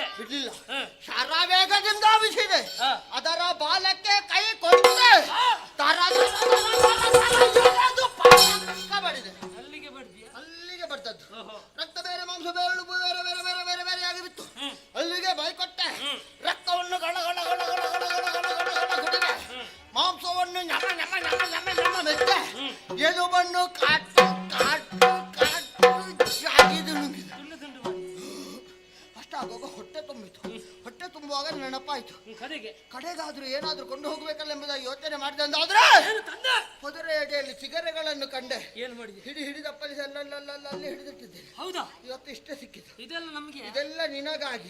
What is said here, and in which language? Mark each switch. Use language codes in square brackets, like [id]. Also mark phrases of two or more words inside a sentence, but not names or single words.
[kn] ಬಿಡ್ಲಿಲ್ಲ, ಶರ ವೇಗದಿಂದ ಬಿಸಿದೆ. ಅದರ ಬಾಲಕ್ಕೆ ಕೈ ಕೊಟ್ಟೆ, ಬಡಿದೆ. ಅಲ್ಲಿಗೆ ಬಡ್ದಿಯ? ಅಲ್ಲಿಗೆ ಬರ್ತದ್ದು. ರಕ್ತ ಬೇರೆ, ಮಾಂಸ ಬೇರೆ, ಬೇರೆ ಬೇರೆ ಬೇರೆ ಬೇರೆ ಬೇರೆ ಆಗಿ ಬಿತ್ತು. ಅಲ್ಲಿಗೆ ಬಾಯಿ ಕೊಟ್ಟೆ, ರಕ್ತವನ್ನು ಗಳ ಗಳ ಗಳ ಗಳ ಗಳ ಗಳ ಗಳ ಗಳ ಗಳ ಕುಡಿದೆ. ಮಾಂಸವನ್ನು ñಮ ñಮ ñಮ ñಮ ñಮ ಮೆತ್ತೆ, ಎಲುಬನ್ನು ಕಾಟು ಕಾಟು ಕಾಟು ಜಾಗಿದು ನುಂಗಿದೆ. ಅಷ್ಟಾಗುವಾಗ ಹೊಟ್ಟೆ ತುಂಬಿತು. ಹೊಟ್ಟೆ ತುಂಬುವಾಗ ನೆನಪಾಯ್ತು, ಕಡೆಗಾದ್ರೂ ಏನಾದ್ರೂ ಕೊಂಡು ಹೋಗ್ಬೇಕಲ್ಲ ಎಂಬುದಾಗಿ ಯೋಚನೆ ಮಾಡಿದೆ. ಅಂದಾದ್ರೆ ಹೊದರೆ ಎಡೆಯಲ್ಲಿ ಸಿಗರೆಗಳನ್ನು ಕಂಡೆ. ಏನು ಮಾಡಿದೆ? ಹಿಡಿದಪ್ಪಲ್ಲಿ ಅಲ್ಲಲ್ಲಿ ಹಿಡಿದಿಟ್ಟಿದ್ದೇನೆ. ಹೌದಾ? ಇವತ್ತು ಇಷ್ಟೇ ಸಿಕ್ಕಿತು. ಇದೆಲ್ಲ ನಮ್ಗೆ? ಇದೆಲ್ಲ ನಿನಗಾಗಿ.